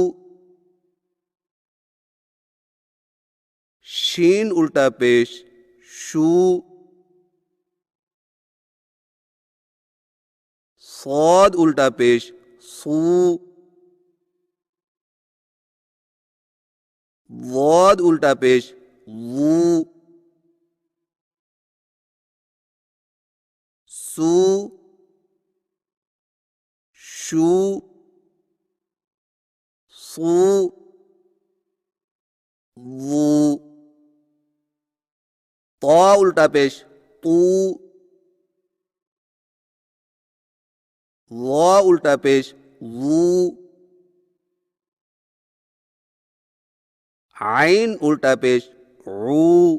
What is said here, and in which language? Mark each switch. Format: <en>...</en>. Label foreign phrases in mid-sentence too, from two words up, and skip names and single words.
<ur>شین الٹا پیش شو. صاد الٹا پیش سو. ضاد الٹا پیش وو. سو شو سو وو. طا الٹا پیش تو. وا الٹا پیش وو. عین الٹا پیش عو.</ur>